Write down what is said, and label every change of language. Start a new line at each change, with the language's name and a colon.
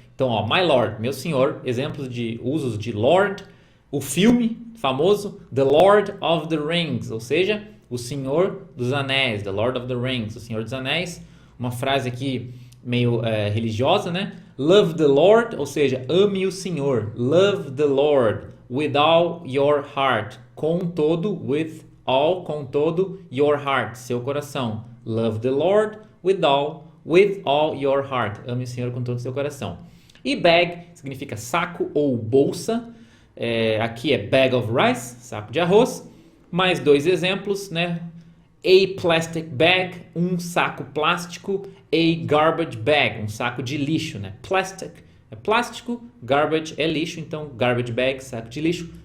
Portuguese: Então, ó,
English: my Lord,
Portuguese: meu senhor, exemplos de usos de Lord. O filme famoso The Lord of the Rings, ou seja, o Senhor dos Anéis, The Lord of the Rings, o Senhor dos Anéis. Uma frase aqui meio religiosa, né?
English: Love the Lord,
Portuguese: ou seja, ame o Senhor.
English: Love the Lord with all your heart.
Portuguese: Com todo, with todo,
English: your heart,
Portuguese: seu coração.
English: Love the Lord with all your heart.
Portuguese: Ame o Senhor com todo o seu coração. E bag significa saco ou bolsa. Aqui é
English: bag of rice,
Portuguese: saco de arroz. Mais dois exemplos, né?
English: A plastic bag,
Portuguese: um saco plástico. A
English: garbage bag,
Portuguese: um saco de lixo, né? Plastic é plástico, garbage é lixo, então garbage bag, saco de lixo.